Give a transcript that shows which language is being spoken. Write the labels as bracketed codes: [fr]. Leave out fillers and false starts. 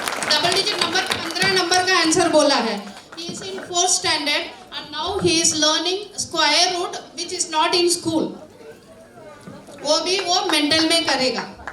[hi] Double digit number 15 number का answer बोला है. [en] He is in 4th standard and now he is learning square root which is not in school. [hi] वो भी वो mental में करेगा.